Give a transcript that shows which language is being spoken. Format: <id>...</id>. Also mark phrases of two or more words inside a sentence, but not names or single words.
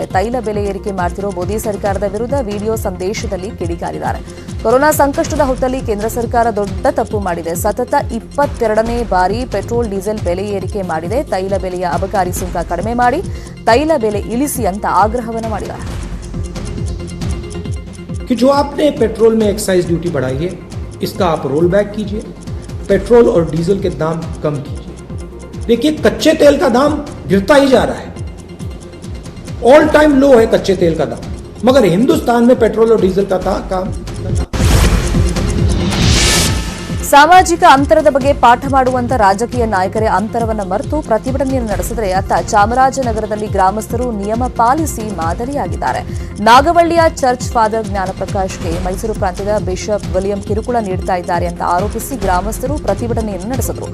<kn>ತೈಲ ಬೆಲೆ ಏರಿಕೆ ಮಾಡ್ತಿರೋ ಮೋದಿ ಸರ್ಕಾರದ ವಿರುದ್ಧ ವಿಡಿಯೋ ಸಂದೇಶದಲ್ಲಿ ಕಿಡಿಕಾರಿದ್ದಾರೆ. ಕೊರೋನಾ ಸಂಕಷ್ಟದ ಹೊತ್ತಲ್ಲಿ ಕೇಂದ್ರ ಸರ್ಕಾರ ದೊಡ್ಡ ತಪ್ಪು ಮಾಡಿದೆ. ಸತತ 22ನೇ ಬಾರಿ ಪೆಟ್ರೋಲ್ ಡೀಸೆಲ್ ಬೆಲೆ ಏರಿಕೆ ಮಾಡಿದೆ. ತೈಲ ಬೆಲೆಯ ಅಬಕಾರಿ ಸುಂಕ ಕಡಿಮೆ ಮಾಡಿ ತೈಲ ಬೆಲೆ ಇಳಿಸಿ ಅಂತ ಆಗ್ರಹವನ್ನು ಮಾಡಿದ್ದಾರೆ.</kn> <hi>कि जो आपने पेट्रोल में</hi> <en>excise duty</en> <hi>बढ़ाई है इसका आप</hi> <en>roll back</en> <hi>कीजिए, पेट्रोल और डीजल के दाम कम कीजिए. देखिए कच्चे तेल का दाम गिरता ही जा रहा है,</hi> <en>all time low</en> <hi>है कच्चे तेल का दाम, मगर हिंदुस्तान में पेट्रोल और डीजल का काम</hi> <kn>ಸಾಮಾಜಿಕ ಅಂತರದ ಬಗ್ಗೆ ಪಾಠ ಮಾಡುವಂತ ರಾಜಕೀಯ ನಾಯಕರೇ ಅಂತರವನ್ನು ಮರೆತು ಪ್ರತಿಭಟನೆಯನ್ನು ನಡೆಸಿದರೆ ಅತ್ತ ಚಾಮರಾಜನಗರದಲ್ಲಿ ಗ್ರಾಮಸ್ಥರು ನಿಯಮ ಪಾಲಿಸಿ ಮಾದರಿಯಾಗಿದ್ದಾರೆ. ನಾಗವಳ್ಳಿಯ ಚರ್ಚ್ ಫಾದರ್ ಜ್ಞಾನಪ್ರಕಾಶ್ಗೆ ಮೈಸೂರು ಪ್ರಾಂತ್ಯದ ಬಿಷಪ್ ವಿಲಿಯಂ ಕಿರುಕುಳ ನೀಡುತ್ತಾ ಇದ್ದಾರೆ ಅಂತ ಆರೋಪಿಸಿ ಗ್ರಾಮಸ್ಥರು ಪ್ರತಿಭಟನೆಯನ್ನು ನಡೆಸಿದರು.</kn>